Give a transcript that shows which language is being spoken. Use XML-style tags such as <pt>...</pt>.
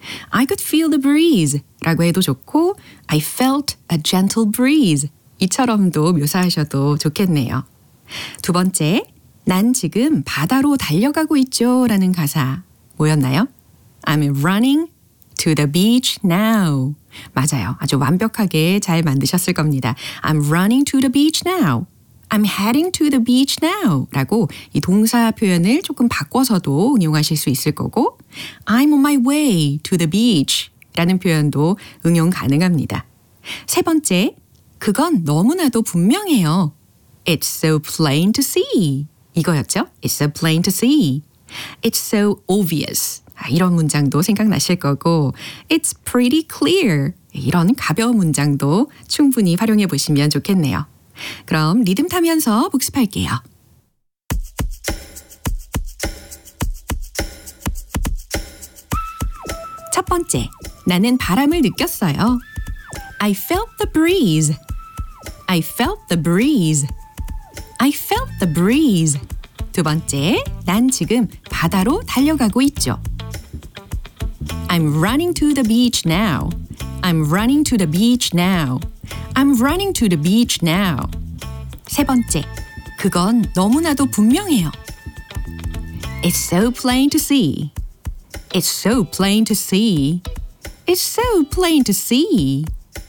<en>I could feel the breeze</en> <ko>라고 해도 좋고</ko> <en>I felt a gentle breeze</en> <ko>이처럼도 묘사하셔도 좋겠네요. 두 번째, 난 지금 바다로 달려가고 있죠 라는 가사 뭐였나요?</ko> <en>I'm running to the beach now.</en> <ko>맞아요. 아주 완벽하게 잘 만드셨을 겁니다.</ko> <en>I'm running to the beach now. I'm heading to the beach now.</en> <ko>라고 이 동사 표현을 조금 바꿔서도 응용하실 수 있을 거고</ko> <en>I'm on my way to the beach.</en> <ko>라는 표현도 응용 가능합니다. 세 번째, 그건 너무나도 분명해요.</ko> <en>It's so plain to see.</en> <ko>이거였죠?</ko> <en>It's so plain to see. It's so obvious.</en> <ko>이런 문장도 생각나실 거고</ko> <en>It's pretty clear.</en> <ko>이런 가벼운 문장도 충분히 활용해 보시면 좋겠네요. 그럼 리듬 타면서 복습할게요. First, 나는 바람을 느꼈어요.</ko> <en>I felt the breeze. I felt the breeze. I felt the breeze.</en> <ko>두 번째, 난 지금 바다로 달려가고 있죠.</ko> <en>I'm running to the beach now. I'm running to the beach now. I'm running to the beach now.</en> <ko>세 번째, 그건 너무나도 분명해요.</ko> <en>It's so plain to see. It's so plain to see. It's so plain to see.</en>